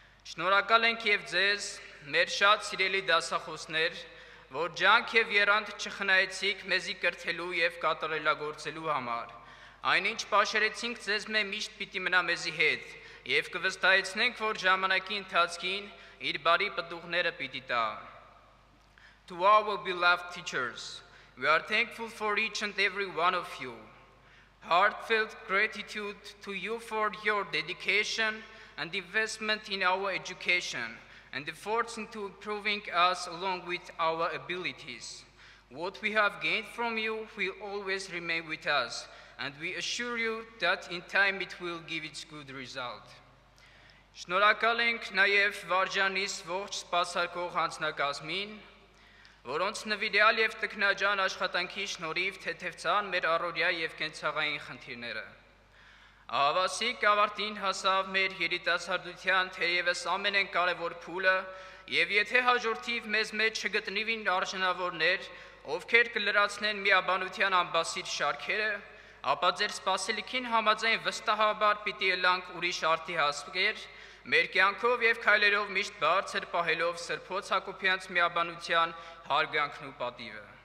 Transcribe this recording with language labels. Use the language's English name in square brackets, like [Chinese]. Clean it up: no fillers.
[Armenian] Շնորհակալ ենք եւ ձեզ, մեր շատ սիրելի դասախոսներ, որ ջանք եւ եռանդ չխնայեցիք մեզի կրթելու եւ կատարելագործելու համար։ Այնինչ պաշարեցինք ձեզ միշտ պիտի մնա մեզի հետ եւ կվստահեցնենք, որ ժամանակի ընթացքին իր բարի պտուղները պիտի տա։ [English] To our beloved teachers, we are thankful for each and every one of you. Heartfelt gratitude to you for your dedication and investment in our education and efforts into improving us along with our abilities. What we have gained from you will always remain with us, and we assure you that in time it will give its good result. [Armenian] Շնորհակալ ենք նաև վարժանիս ողջ սպասարկող հանձնակազմին, որոնց նվիրյալ եւ տքնաջան աշխատանքի շնորհիվ թեթևցան մեր առօրյա եւ կենցաղային խնդիրները։ Ահավասիկ ավարտին հասավ մեր երիտասարդության թերևս ամենակարևոր փուլը, եւ եթե հաջորդիվ մեզ մեջ չգտնվին արժանավորներ, ովքեր կլրացնեն միաբանության ամբասիր շարքերը, ապա ձեր սպասելիքին համաձայն վստահաբար պիտի ելանք ուրիշ արդի հասկեր, մեր կյանքով եւ քայլերով միշտ բարձր պահելով Սրբոց Հակոբյանց միաբանության հարգանքն ու պատիվը։